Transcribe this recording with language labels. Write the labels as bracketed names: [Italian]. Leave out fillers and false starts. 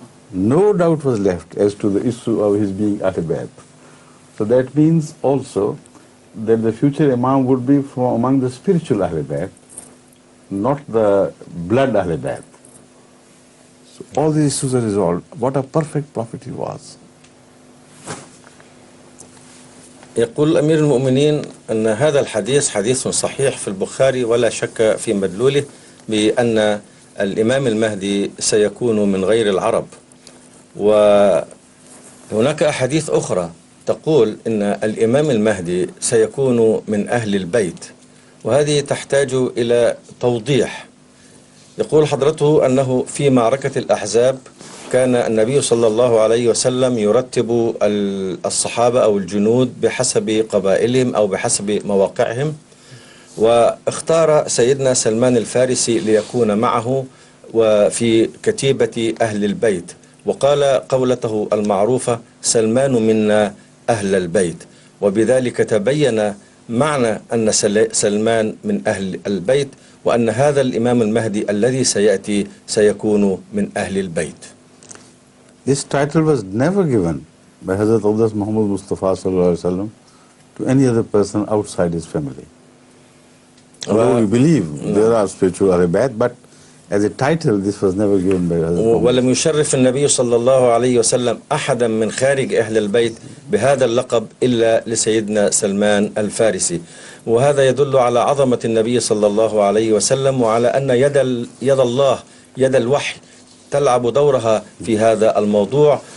[English] No doubt was left as to the issue of his being Ahl Bayt. So that means also that the future Imam would be from among the spiritual Ahl Bayt, not the blood Ahl Bayt. So all these issues are resolved. What a perfect prophet he was. [Arabic] يقول أمير المؤمنين أن هذا الحديث حديث صحيح في البخاري ولا شك في مدلوله بأن الإمام المهدي سيكون من غير العرب. وهناك أحاديث أخرى تقول إن الإمام المهدي سيكون من أهل البيت، وهذه تحتاج إلى توضيح. يقول حضرته أنه في معركة الأحزاب كان النبي صلى الله عليه وسلم يرتب الصحابة أو الجنود بحسب قبائلهم أو بحسب مواقعهم، واختار سيدنا سلمان الفارسي ليكون معه وفي كتيبة أهل البيت، وقال قولته المعروفة: سلمان منا أهل البيت، وبذلك تبين معنى أن سلمان من أهل البيت، وأن هذا الإمام المهدي الذي سيأتي سيكون من أهل البيت. [English] This title was never given by Hazrat Awdas Muhammad Mustafa sallallahu alaihi wasallam to any other person outside his family. Although we believe there are spiritual arabat, but as a title this was never given by Hazrat Muhammad. [Arabic] ولم يشرف النبي صلى الله عليه وسلم أحدا من خارج أهل البيت بهذا اللقب إلا لسيدنا سلمان الفارسي، وهذا يدل على عظمة النبي صلى الله عليه وسلم، وعلى أن يد الله، يد الوحي، تلعب دورها في هذا الموضوع.